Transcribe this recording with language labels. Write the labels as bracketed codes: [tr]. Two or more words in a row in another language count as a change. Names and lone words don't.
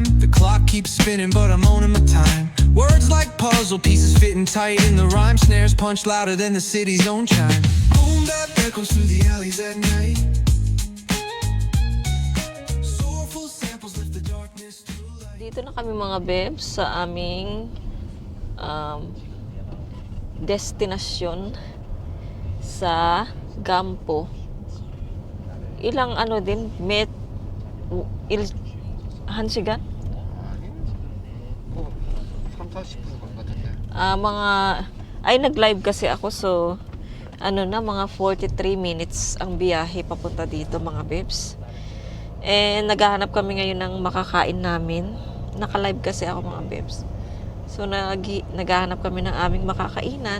[en] The clock keeps spinning but I'm owning my time. Words like puzzle pieces fitting tight in the rhyme. Snares punch louder than the city's own chime. Boom bap echoes through the alleys at night. Soulful samples lift the darkness to light. [tl] Dito na kami mga bebs sa aming destinasyon sa Gampo. Ilang ano din, [ko] 한시간? 아니 뭐 3, 40분 건 같은데. [tl] Nag-live kasi ako so mga 43 minutes ang biyahe papunta dito mga bebs. Naghahanap kami ngayon ng makakain namin. Naka-live kasi ako mga bebs. So naghahanap kami ng aming makakainan.